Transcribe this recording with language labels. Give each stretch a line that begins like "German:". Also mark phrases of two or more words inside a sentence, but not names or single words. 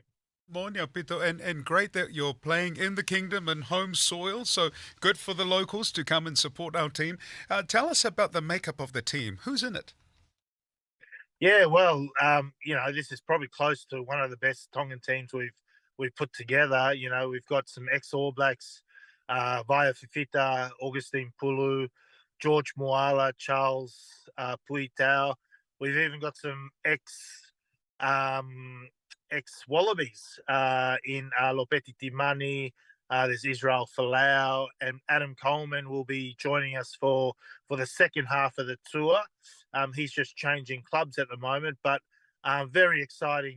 English: Morning, Pito, and great that you're playing in the kingdom and home soil, so good for the locals to come and support our team. Tell us about the makeup of the team. Who's in it? Yeah, well, you know, this is probably close to one of the best Tongan teams we've put together. You know, we've got some ex-All Blacks, Vaya Fifita, Augustine Pulu, George Moala, Charles Puitao. We've even got some ex-Wallabies in Lopeti Timani. There's Israel Folau, and Adam Coleman will be joining us for the second half of the tour. He's just changing clubs at the moment, but very exciting.